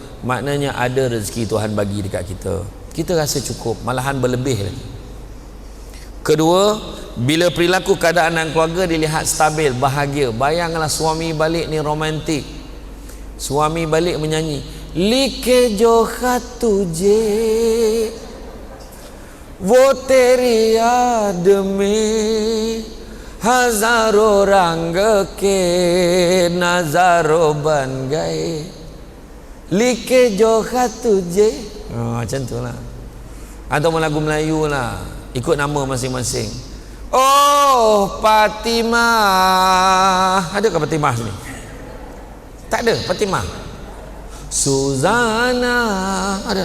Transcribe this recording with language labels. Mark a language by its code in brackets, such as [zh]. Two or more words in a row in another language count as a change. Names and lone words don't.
[ms] Maknanya ada rezeki Tuhan bagi dekat kita, kita rasa cukup, malahan berlebih lagi. Kedua, bila perilaku keadaan dan keluarga dilihat stabil, bahagia. Bayanglah suami balik ni romantik. Suami balik menyanyi, [hi] लिखे जो खत तुझे वो तेरी याद में हजारों रंग के नजारों बन गए लिखे जो खत तुझे. [ms] Macam tu lah. Atau lagu Melayu lah, ikut nama masing-masing. Oh Fatimah, adakah Fatimah sini? Tak ada Fatimah. Suzana ada?